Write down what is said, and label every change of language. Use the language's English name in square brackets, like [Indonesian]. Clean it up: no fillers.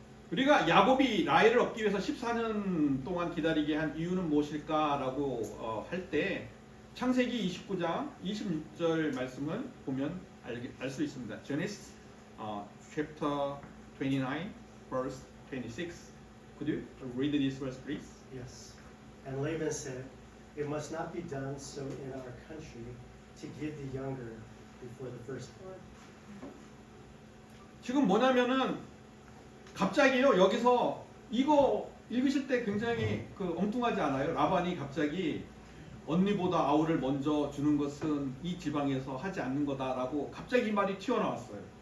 [Korean] 우리가 야곱이 라헬을 얻기 위해서 14년 동안 기다리게 한 이유는 무엇일까라고 할 때 창세기 29장 26절 말씀을 보면 알 수 있습니다. [English] Genesis chapter 29 verse 26. Could you read this verse, please? Yes. And Laban said, "It must not be done so in our country to give the younger before the firstborn." [Korean] 지금 뭐냐면은 갑자기요, 여기서 이거 읽으실 때 굉장히 엉뚱하지 않아요? 라반이 갑자기 언니보다 아우를 먼저 주는 것은 이 지방에서 하지 않는 거다라고 갑자기 이 말이 튀어나왔어요.